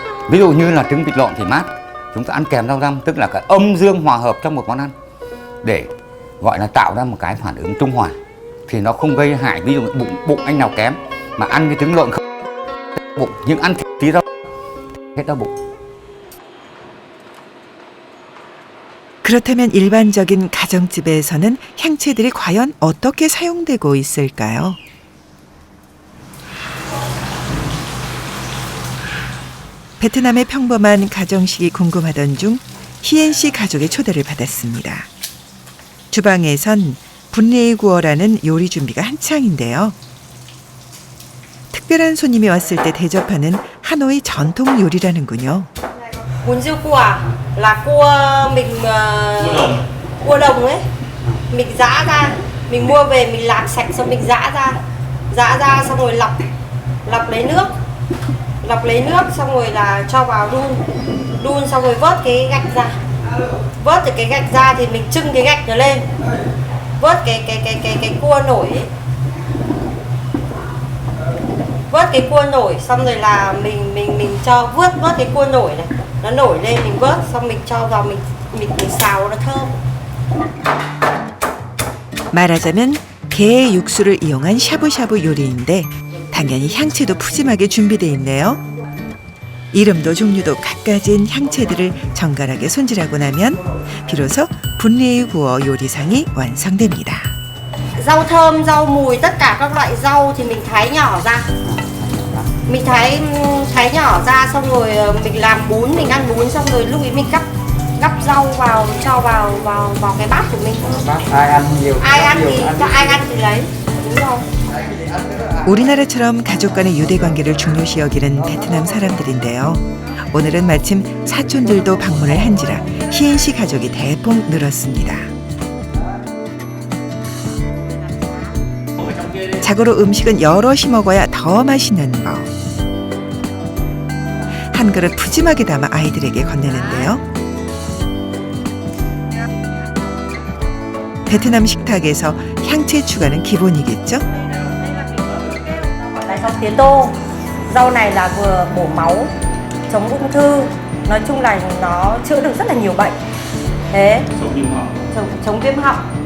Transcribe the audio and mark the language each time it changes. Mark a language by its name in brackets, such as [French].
[Vietnamese] Ví dụ như là trứng vịt lộn thì mát, chúng ta ăn kèm rau răm, tức là cái âm dương hòa hợp trong một món ăn để gọi là tạo ra một cái phản ứng trung hòa thì nó không gây hại. Ví dụ bụng anh nào kém mà ăn cái trứng lộn không bụng, nhưng ăn tí rau hết đau bụng. [Korean] 그렇다면 일반적인 가정집에서는 향채들이 과연 어떻게 사용되고 있을까요? 베트남의 평범한 가정식이 궁금하던 중 희엔 씨 가족의 초대를 받았습니다. 주방에선 분리의 구어라는 요리 준비가 한창인데요. 특별한 손님이 왔을 때 대접하는 하노이 전통 요리라는군요. [Vietnamese] Bún riêu cua là cua mình cua đồng ấy, mình giã ra, mình mua về mình làm sạch xong mình giã ra xong rồi lọc lấy nước xong rồi là cho vào đun xong rồi vớt cái gạch ra, vớt từ cái gạch ra thì mình trưng cái gạch nó lên, vớt cái cua nổi ấy. Vớt cái cua nổi xong rồi là mình cho vớt cái cua nổi này, nó nổi lên mình vớt xong mình cho vào mình xào nó thơm. [Korean] 말하자면 게 육수를 이용한 샤브샤브 요리인데 당연히 향채도 푸짐하게 준비되어 있네요. 이름도 종류도 갖가지인 향채들을 정갈하게 손질하고 나면 비로소 분리의 구어 요리상이 완성됩니다. [Vietnamese] Rau thơm, rau mùi, tất cả các loại rau thì mình thái nhỏ ra. Mình thái nhỏ ra xong rồi mình làm bún, mình ăn bún xong rồi lúc ấy mình gắp rau vào cho vào cái bát của mình. Ai ăn nhiều. Ai ăn thì lấy. Đúng rồi. [Korean] 우리나라처럼 가족 간의 유대 관계를 중요시 여기는 베트남 사람들인데요. 오늘은 마침 사촌들도 방문을 한지라 희엔 씨 가족이 대폭 늘었습니다. 자고로 음식은 여럿이 먹어야 더 맛있는 법. 한 그릇 푸짐하게 담아 아이들에게 건네는데요. 베트남 식탁에서 향채 추가는 기본이겠죠? [Vietnamese] Rau tía tô. Rau này là vừa bổ máu, chống ung thư. Nói chung là nó chữa được rất là nhiều bệnh. Thế. Chống viêm họng.